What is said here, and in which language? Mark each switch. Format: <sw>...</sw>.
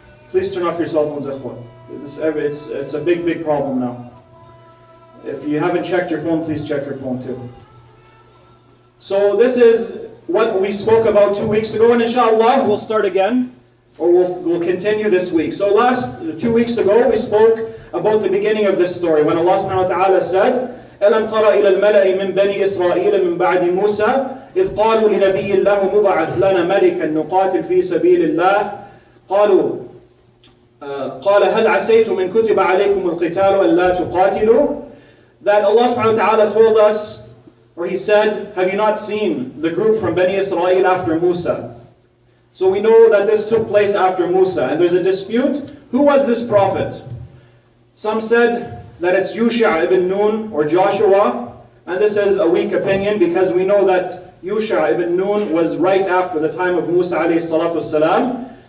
<en>Please turn off your cell phones, ikhwan. It's a big problem now. If you haven't checked your phone, please check your phone too. So this is what we spoke about 2 weeks ago, and inshallah we'll start again, or we'll continue this week. So 2 weeks ago we spoke about the beginning of this story, when Allah subhanahu wa ta'ala said,</en> <ar>أَلَمْ تَرَ إِلَى الْمَلَإِ مِنْ بَنِي إِسْرَائِيلَ مِنْ بَعْدِ مُوسَى إذ قالوا لنبي الله مبعث لنا ملكا نقاتل في سبيل الله قال هل عسيتم إن كتب عليكم القتال ألا تقاتلوا.</ar> <en>That Allah subhanahu wa ta'ala told us, or He said, have you not seen the group from Bani Israel after Musa? So we know that this took place after Musa, and there's a dispute. Who was this prophet? Some said that it's Yusha ibn Nun or Joshua, and this is a weak opinion because we know that Yusha ibn Nun was right after the time of Musa alayhi salatu wasalam.</en>